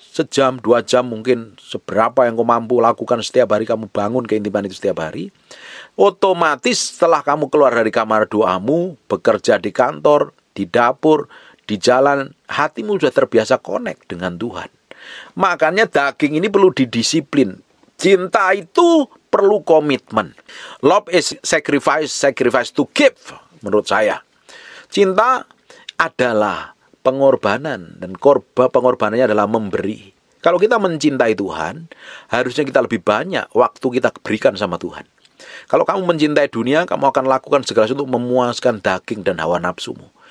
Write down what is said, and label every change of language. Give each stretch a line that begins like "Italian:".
Indonesian: Sejam, 2 jam mungkin seberapa yang kau mampu lakukan setiap hari, kamu bangun keintiman itu setiap hari. Otomatis setelah kamu keluar dari kamar doamu, bekerja di kantor, di dapur, di jalan, hatimu sudah terbiasa connect dengan Tuhan. Makanya daging ini perlu didisiplin. Cinta itu perlu komitmen.
English: Love is sacrifice to give.
Indonesian: Menurut saya, cinta adalah pengorbanan, dan pengorbanannya adalah memberi. Kalau kita mencintai Tuhan, harusnya kita lebih banyak waktu kita berikan sama Tuhan. Kalau kamu mencintai dunia, kamu akan lakukan segala sesuatu untuk memuaskan daging dan hawa nafsumu.